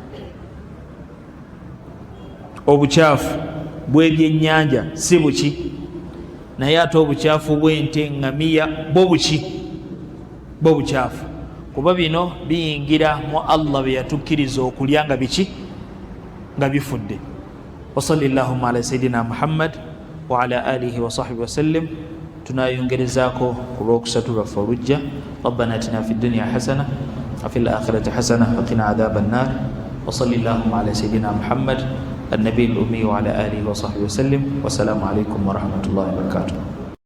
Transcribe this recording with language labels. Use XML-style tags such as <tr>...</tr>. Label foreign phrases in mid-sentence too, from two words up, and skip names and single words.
<lg>Obukyafu bw'ebyennyanja si buki, naye ate obukyafu bw'ente, ngamiya, bwo buki, bwo bukyafu. Kuba bino biyingira mu Allah bye yatukkiriza okulya nga biki, nga bifudde.</lg> <ar>وصلى الله على سيدنا محمد وعلى آله وصحبه وسلم.</ar> <lg>Tunayongerezaako ku lwokusatu lwaffe olujja.</lg> <ar>ربنا آتنا في الدنيا حسنة وفي الآخرة حسنة وقنا عذاب النار. وصلى الله على سيدنا محمد النبي الأمي وعلى آله وصحبه وسلم. والسلام عليكم ورحمة الله وبركاته.</ar>